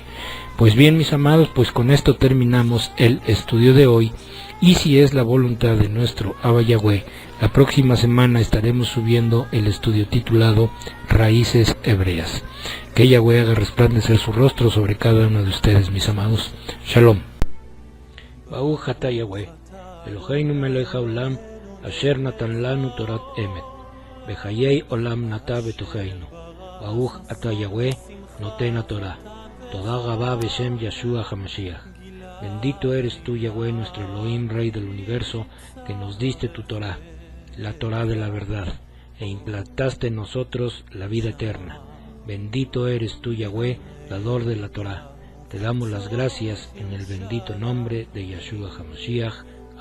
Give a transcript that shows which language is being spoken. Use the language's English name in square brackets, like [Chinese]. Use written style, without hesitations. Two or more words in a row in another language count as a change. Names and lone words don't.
[Spanish] Pues bien, mis amados, pues con esto terminamos el estudio de hoy, y si es la voluntad de nuestro Abba Yahweh, la próxima semana estaremos subiendo el estudio titulado Raíces Hebreas. Que Yahweh haga resplandecer su rostro sobre cada uno de ustedes, mis amados. Shalom. [Hebrew] ברוך אתה יהוה, אלוהינו מלך העולם, אשר נתן לנו תורת אמת, בחיי עולם נטע בתוכנו. ברוך אתה יהוה, נותן התורה. תודה גבה בשם ישוע המשיח. [Spanish] Bendito eres tú, Yahweh, nuestro Elohim, Rey del universo, que nos diste tu Torah, la Torah de la verdad, e implantaste en nosotros la vida eterna. Bendito eres tú, Yahweh, dador de la Torah. Te damos las gracias en el bendito nombre de Yeshua HaMashiach.